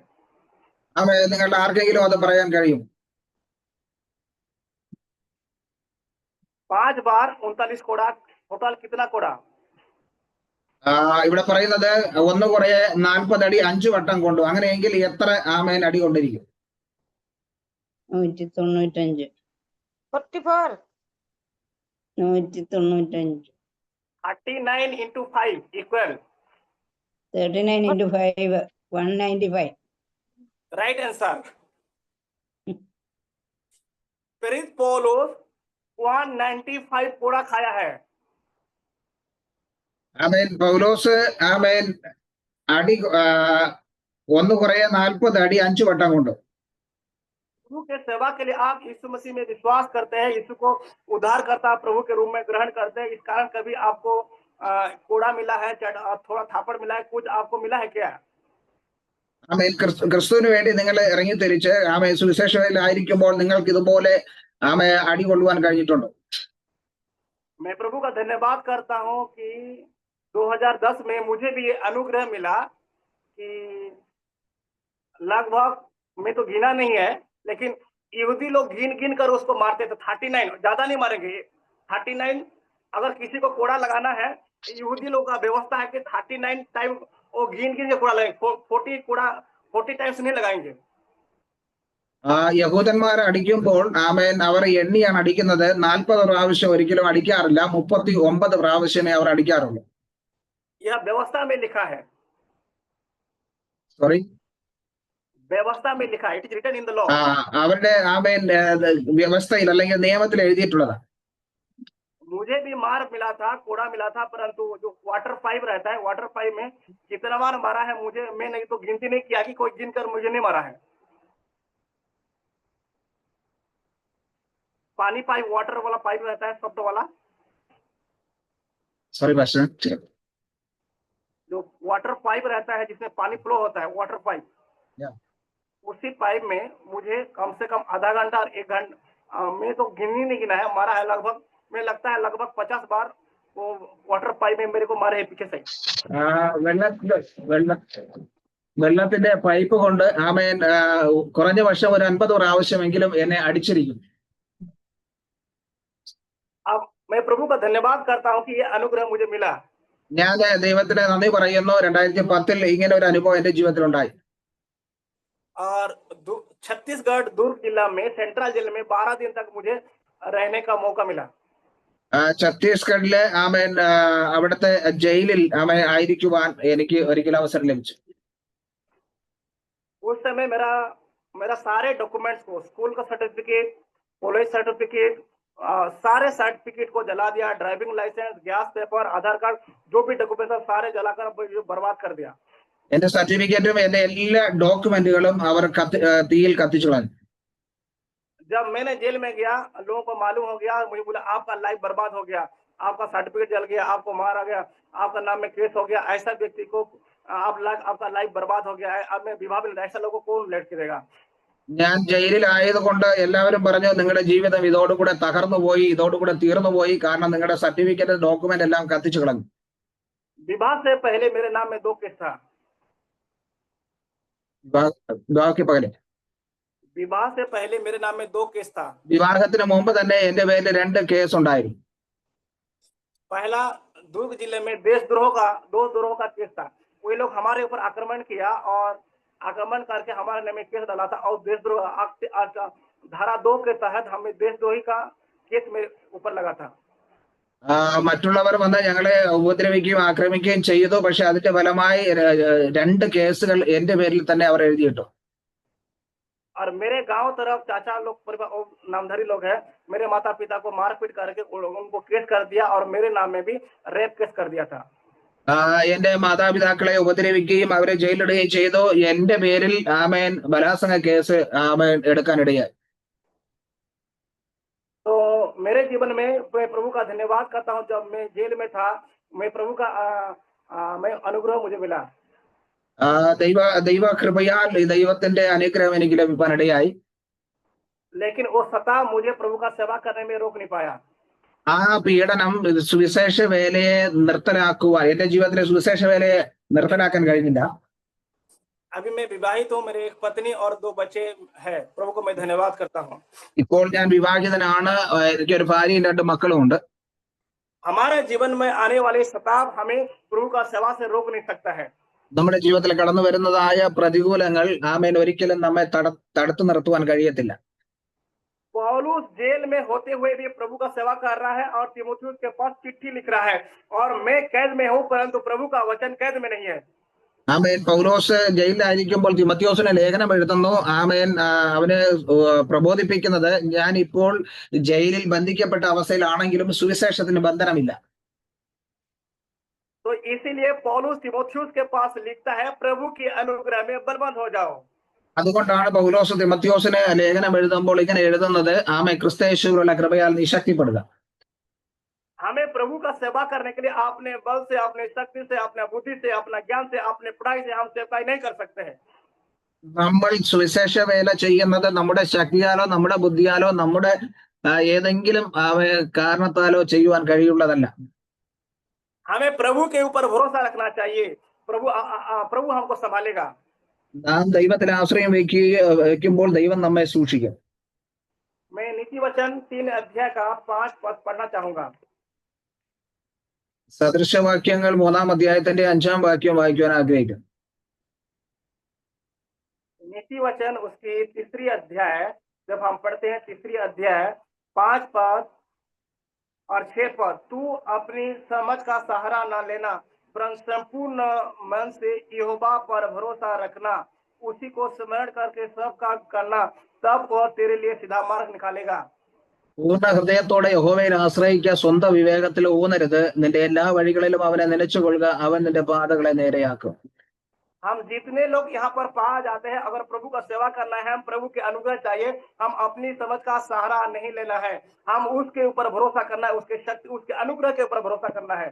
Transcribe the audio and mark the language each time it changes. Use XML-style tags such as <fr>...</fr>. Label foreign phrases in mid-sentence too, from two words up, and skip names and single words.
<ml>ആമേൻ, നിങ്ങളുടെ ആർക്കെങ്കിലും അത് പറയാൻ കഴിയും?</ml> <hi>5 बार 39 कोड़ा, टोटल कितना कोड़ा?</hi> <ml>ഇവിടെ പറയുന്നത് 1 കുറയെ 40 അടി 5 വട്ടം കൊണ്ടു. അങ്ങനെയെങ്കിൽ എത്ര ആമേൻ അടി കൊണ്ടിരിക്കും? 195. 44. 195.</ml> <en>39 into 5 equal. 39 into 5, 195. Right answer.</en> <hi>प्रेरित पौलुस 195 कोड़ा खाया है.</hi> <ml>ആമേൻ. പൗലോസ് ആമേൻ അടി 1 കുറയെ 40 അടി 5 വട്ടം കൊണ്ട്.</ml> <hi>प्रभु के सेवा के लिए आप यीशु मसीह में विश्वास करते हैं, यीशु को उद्धार करता प्रभु के रूप में ग्रहण करते हैं, इस कारण कभी आपको कोड़ा मिला है, थोड़ा थापड़ मिला है, कुछ आपको मिला है क्या?</hi> <ml>ആമേൻ. ക്രിസ്തുവിന് വേണ്ടി നിങ്ങൾ ഇറങ്ങി തിരിച്ച് ആമേൻ സുവിശേഷയിലായിരിക്കുമ്പോൾ നിങ്ങൾക്ക് ഇതുപോലെ ആമേ അടി കൊള്ളുവാൻ കഴിഞ്ഞിട്ടുണ്ടോ?</ml> <hi>मैं प्रभु का धन्यवाद करता हूं कि 2010 में मुझे भी ये अनुग्रह मिला कि लगभग मैं तो गिना नहीं है, लेकिन यहूदी लोग गिन कर उसको मारते थे. 39, ज्यादा नहीं मारेंगे. 39 अगर किसी को कोड़ा लगाना है, यहूदी लोग का व्यवस्था है कि 39 टाइम वो गिन के कोड़ा लगेंगे. 40 टाइम्स नहीं लगाएंगे.</hi> <ml>യഹൂദന്മാർ അടിക്കുമ്പോൾ ആമേൻ അവർ എണ്ണിയാണ് അടിക്കുന്നത്. 40 പ്രാവശ്യം ഒരിക്കലും അടിക്കാറില്ല, 39 പ്രാവശ്യമേ അവർ അടിക്കാറുള്ളൂ.</ml> <hi>यह व्यवस्था में लिखा है.</hi> <ml>സോറി,</ml> <hi>व्यवस्था में लिखा है.</hi> <en>it is written in the law.</en> <ml>അവരുടെ ആമേൻ വ്യവസ്ഥയിൽ അല്ലെങ്കിൽ നിയമത്തിൽ എഴുതിയിട്ടുള്ളതാണ്.</ml> <hi>मुझे भी मार मिला था, कोड़ा मिला था, परंतु जो</hi> <en>water pipe</en> <hi>रहता है,</hi> <en>water pipe</en> <hi>में कितना बार मारा है मुझे, मैं नहीं तो गिनती नहीं किया कि कोई गिनकर मुझे नहीं मारा है. पानी पाइप, वाटर वाला पाइप रहता है, शब्द वाला,</hi> <en>sorry pastor,</en> <hi>जो</hi> <en>water pipe</en> <hi>रहता है जिसमें पानी फ्लो होता है,</hi> <en>water pipe,</en> <hi>उसी पाइप में मुझे कम से कम आधा घंटा और 1 घंटा, मैं तो गिनी नहीं गिना है, मारा है लगभग, मैं लगता है लगभग 50 बार वो</hi> <en>water pipe</en> <hi>में मेरे को मारे है पीछे से.</hi> <ml>വെള്ളത്തിന്റെ പൈപ്പ് കൊണ്ട് ആമേൻ കുറഞ്ഞ വർഷം ഒരു 50 പ്രാവശ്യമെങ്കിലും എന്നെ അടിച്ചിരിക്കും.</ml> <hi>अब मैं प्रभु का धन्यवाद करता हूँ कि ये अनुग्रह मुझे मिला.</hi> <ml>ഞാൻ ദൈവത്തിന് നന്ദി പറയുന്നു. 2010 ഇങ്ങനെ ഒരു അനുഭവം എന്റെ ജീവിതത്തിൽ ഉണ്ടായി.</ml> <hi>और छत्तीसगढ़ दुर्ग जिला में,</hi> <en>central jail</en> <hi>में 12 दिन तक मुझे रहने का मौका मिला.</hi> <ml>ഛത്തീസ്ഗഡിലെ ആമേൻ അവിടുത്തെ ജയിലിൽ ആമേൻ ആയിരിക്കുവാൻ എനിക്ക് ഒരിക്കലും അവസരം ലഭിച്ചു.</ml> <hi>उस समय मेरा सारे डॉक्यूमेंट्स को, स्कूल का सर्टिफिकेट,</hi> <en>college certificate,</en> <hi>सारे सर्टिफिकेट को जला दिया.</hi> <en>driving license, gas paper,</en> <hi>आधार कार्ड, जो भी डॉक्यूमेंट सारे जलाकर बर्बाद कर दिया.</hi> <ml>എന്റെ സർട്ടിഫിക്കറ്റും എന്റെ എല്ലാ ഡോക്യുമെന്റുകളും അവർ തീയിൽ കത്തിച്ചു കളഞ്ഞു.</ml> <hi>जब मैंने जेल में गया, लोगों को मालूम हो गया, मुझे बोला आपका लाइफ बर्बाद हो गया, आपका सर्टिफिकेट जल गया, आपको मारा गया, आपका नाम में केस हो गया, ऐसा व्यक्ति को आपका लाइफ बर्बाद हो गया है, अब मैं विवाह में ऐसा लोगों को कौन लेट करेगा.</hi> <ml>ഞാൻ ജയിലിലായതുകൊണ്ട് എല്ലാവരും പറഞ്ഞു നിങ്ങളുടെ ജീവിതം ഇതോടുകൂടെ തകർന്നു പോയി, ഇതോടുകൂടെ തീർന്നു പോയി, കാരണം നിങ്ങളുടെ</ml> <en>certificate document</en> <ml>എല്ലാം കത്തിച്ചു കളഞ്ഞു.</ml> <hi>विवाह से पहले मेरे नाम में 2 केस था. विवाह से पहले मेरे नाम में 2 केस था.</hi> <ml>വിവാഹത്തിന് മുമ്പ് തന്നെ എന്റെ പേരിൽ 2 കേസ് ഉണ്ടായിരുന്നു.</ml> <hi>पहला दुर्ग जिले में देशद्रोह का केस था. वही लोग हमारे ऊपर आक्रमण किया और आक्रमण करके हमारे नाम में केस डाला था, और देशद्रोह धारा 2 के तहत हमें देशद्रोही का केस मेरे ऊपर लगा था.</hi> <ml>മറ്റുള്ളവർ വന്ന് ഞങ്ങളെ ഉപദ്രവിക്കുകയും ആക്രമിക്കുകയും ചെയ്തു. പക്ഷെ അതിന്റെ ഫലമായി 2 കേസുകൾ എന്റെ പേരിൽ തന്നെ അവർ എഴുതിയിട്ടു.</ml> <hi>और मेरे गांव तरफ चाचा लोग, नामधारी लोग हैं, मेरे माता पिता को मारपीट करके उनको केस कर दिया, और मेरे नाम में भी</hi> <en>rape case</en> <hi>कर दिया था.</hi> <ml>എന്റെ മാതാപിതാക്കളെ ഉപദ്രവിക്കുകയും അവരെ ജയിലിടുകയും ചെയ്തു. എന്റെ പേരിൽ ആമേൻ ബലാത്സംഗ കേസ് ആമേൻ എടുക്കാനിടയായി.</ml> <hi>तो मेरे जीवन में मैं प्रभु का धन्यवाद करता हूँ. जब मैं जेल में था, मैं प्रभु का मैं अनुग्रह मुझे मिला.</hi> <ml>ദൈവ കൃപയാൽ ദൈവത്തിന്റെ അനുഗ്രഹം എനിക്ക് ലഭിക്കാനിടയായി.</ml> <hi>लेकिन वो सता मुझे प्रभु का सेवा करने में रोक नहीं पाया.</hi> <ml>ആ പീഡനം സുവിശേഷ വേലയെ നിർത്തലാക്കുവാൻ, എന്റെ ജീവിതത്തിലെ സുവിശേഷ വേലയെ നിർത്തലാക്കാൻ കഴിഞ്ഞില്ല.</ml> <hi>अभी मैं विवाहित हूँ, मेरे एक पत्नी और 2 बच्चे हैं. प्रभु को मैं धन्यवाद करता हूँ.</hi> <ml>ഇപ്പോൾ ഞാൻ വിവാഹിതനാണ്. എനിക്ക് ഒരു ഭാര്യയും 2 മക്കളും ഉണ്ട്.</ml> <hi>हमारे जीवन में आने वाले सताव हमें प्रभु का सेवा से रोक नहीं सकता है.</hi> <ml>നമ്മുടെ ജീവിതത്തിൽ കടന്നു വരുന്നതായ പ്രതികൂലങ്ങൾ ആമേൻ ഒരിക്കലും നമ്മെ തടുത്തു നിർത്തുവാൻ കഴിയത്തില്ല.</ml> <hi>पौलुस जेल में होते हुए भी प्रभु का सेवा कर रहा है और तीमुथियुस के पास चिट्ठी लिख रहा है, और मैं कैद में हूं परंतु प्रभु का वचन कैद में नहीं है।</hi> <ml>ആമേൻ. പൗലോസ് ജയിലിലായിരിക്കുമ്പോൾ തിമത്തിയോസിന് ലേഖനം എഴുതുന്നു. ആമേൻ. അവന് പ്രബോധിപ്പിക്കുന്നത്, ഞാൻ ഇപ്പോൾ ജയിലിൽ ബന്ധിക്കപ്പെട്ട അവസ്ഥയിലാണെങ്കിലും സുവിശേഷത്തിന് ബന്ധനമില്ല.</ml> <hi>तो इसीलिए पौलुस तीमुथियुस के पास लिखता है, प्रभु की अनुग्रह में बलवंत हो जाओ।</hi> <ml>അതുകൊണ്ടാണ് പൗലോസ് തിമത്തിയോസിന് ലേഖനം എഴുതുമ്പോൾ ഇങ്ങനെ എഴുതുന്നത്, ആമേൻ, ക്രിസ്തയേശുവിലുള്ള കൃപയാൽ നീ ശക്തിപ്പെടുക.</ml> <hi>हमें प्रभु का सेवा करने के लिए अपने बल से, अपने शक्ति से, अपने बुद्धि से, अपना ज्ञान से, अपने पढ़ाई से हम सेवकाई नहीं कर सकते हैं।</hi> <ml>നമ്മൾ സുവിശേഷ വേല ചെയ്യുന്നത് നമ്മുടെ ശക്തിയാലോ നമ്മുടെ ബുദ്ധിയാലോ നമ്മുടെ ഏതെങ്കിലും കാരണത്താലോ ചെയ്യുവാൻ കഴിയുള്ളതല്ല.</ml> <hi>हमें प्रभु के ऊपर भरोसा रखना चाहिए। प्रभु हमको संभालेगा।</hi> <ml>നാം ദൈവത്തിൽ ആശ്രയം വയ്ക്കുമ്പോൾ ദൈവം നമ്മെ സൂക്ഷിക്കും.</ml> <hi>मैं नीति वचन 3 अध्याय का 5 पद पढ़ना चाहूंगा।</hi> <ml>സദൃശവാക്യങ്ങൾ 3-ാം അധ്യായത്തിന്റെ 5-ാം വാക്യം വായിക്കുവാൻ ആഗ്രഹിക്കും.</ml> <hi>नीति वचन उसकी 3री अध्याय, जब हम पढ़ते हैं 3री अध्याय 5 पद और 6 पद, तू अपनी समझ का सहारा न लेना, परंतु संपूर्ण मन से यहोवा पर भरोसा रखना, उसी को स्मरण करके सब काम करना, तब वह तेरे लिए सीधा मार्ग निकालेगा।</hi> <ml>പൂർണ്ണ ഹൃദയത്തോടെ യഹോവയിൽ ആശ്രയിക്കുക, സ്വന്തം വിവേകത്തിൽ ഊന്നരുത്, നിന്റെ എല്ലാ വഴികളിലും അവനെ നനച്ചുകൊള്ളുക, അവൻ നിന്റെ പാതകളെ നേരെയാക്കും.</ml> <hi>हम जितने लोग यहाँ पर पा जाते हैं, अगर प्रभु का सेवा करना है, हम प्रभु के अनुग्रह चाहिए, हम अपनी समझ का सहारा नहीं लेना है, हम उसके ऊपर भरोसा करना है, उसके शक्ति, उसके अनुग्रह के ऊपर भरोसा करना है।</hi>